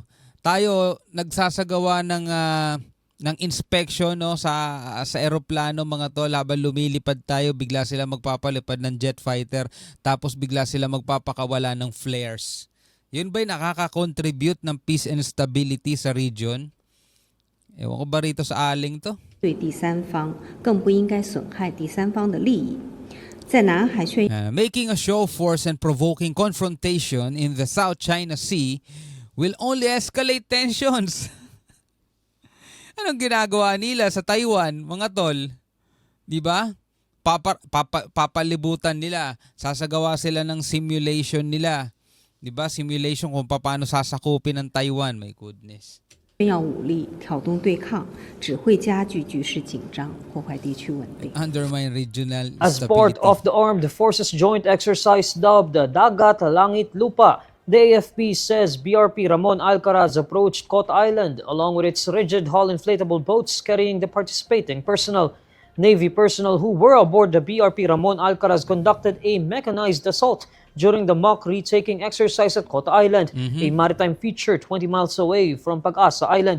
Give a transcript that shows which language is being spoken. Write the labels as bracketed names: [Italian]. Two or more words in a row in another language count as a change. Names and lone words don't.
[Filipino] Tayo nagsasagawa ng inspection no sa eroplano mga tol, habang lumilipad tayo bigla sila magpapalipad ng [English] jet fighter [Filipino] tapos bigla sila magpapakawala ng flares. Yun ba'y nakaka-contribute ng [English] peace and stability [Filipino] sa region? Ewan ko ba rito sa aling to? [Chinese] 对第三方，更不应该损害第三方的利益。在南海宣 [English] Making a show of force and provoking confrontation in the South China Sea will only escalate tensions. [Filipino] Anong ginagawa nila sa Taiwan, mga tol? 'Di ba? Papalibutan nila. Sasagawa sila ng simulation nila. 'Di ba? Simulation kung paano sasakupin ng Taiwan. [English] My goodness. [Chinese] 耀武力挑动对抗，只会加剧局势紧张，破坏地区稳定。 [English] Undermine regional As part stability. of the Armed Forces Joint Exercise dubbed Dagat Langit Lupa, the AFP says BRP Ramon Alcaraz approached Kot Island along with its rigid hull inflatable boats carrying the participating personnel. Navy personnel who were aboard the BRP Ramon Alcaraz conducted a mechanized assault during the mock retaking exercise at Kot Island, a maritime feature 20 miles away from Pag-asa Island.